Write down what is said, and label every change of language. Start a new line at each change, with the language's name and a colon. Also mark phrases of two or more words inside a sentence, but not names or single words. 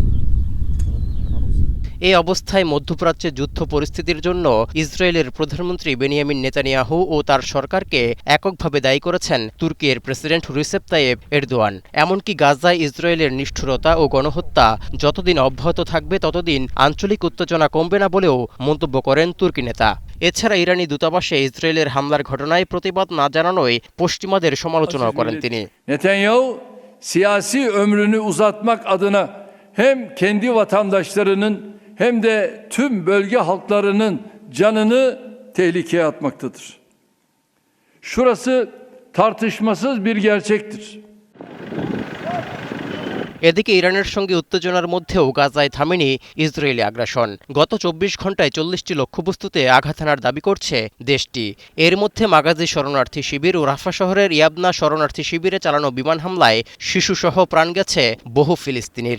Bangla: এই অবস্থায় মধ্যপ্রাচ্যে যুদ্ধ পরিস্থিতির জন্য ইসরায়েলের প্রধানমন্ত্রী বেনিয়ামিন নেতানিয়াহু ও তার সরকারকে এককভাবে দায়ী করেছেন তুর্কির প্রেসিডেন্ট রিসেপ তাইয়েপ এরদোয়ান। এমনকি গাজায় ইসরায়েলের নিষ্ঠুরতা ও গণহত্যা যতদিন অব্যাহত থাকবে ততদিন আঞ্চলিক উত্তেজনা কমবে না বলেও mন্তব্য করেন তুর্কি নেতা। এছাড়া ইরানি দূতাবাসে ইসরায়েলের হামলার ঘটনায় প্রতিবাদ না জানানোয় পশ্চিমাদের সমালোচনাও করেন তিনি।
Turkish: নেতানিয়াহু siyasi ömrünü uzatmak adına hem kendi vatandaşlarının hem de tüm bölge halklarının canını tehlikeye atmaktadır. Şurası tartışmasız bir gerçektir.
Bangla: এদিকে ইরানের সঙ্গে উত্তেজনার মধ্যেও গাজায় থামেনি ইসরায়েলি আগ্রাসন। গত ২৪ ঘণ্টায় ৪০টি লক্ষ্যবস্তুতে আঘাত হানার দাবি করছে দেশটি। এর মধ্যে মাগাজি শরণার্থী শিবির ও রাফা শহরের ইয়াবনা শরণার্থী শিবিরে চালানো বিমান হামলায় শিশুসহ প্রাণ গেছে বহু ফিলিস্তিনির।